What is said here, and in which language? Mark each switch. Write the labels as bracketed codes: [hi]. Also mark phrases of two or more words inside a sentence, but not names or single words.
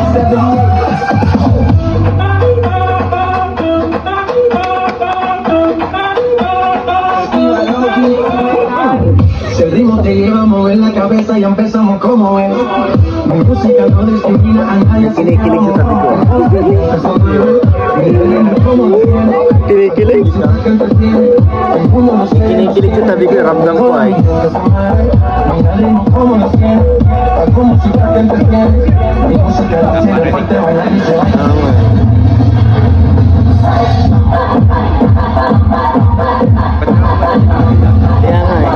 [es] Si el ritmo te lleva a mover la cabeza y empezamos como es. Mi música no discrimina a nadie. [tl] Kinikilig sa sabi ko. Kinikilig? Kinikilig sa sabi ko, ramdam ko ay. Kaya nga eh.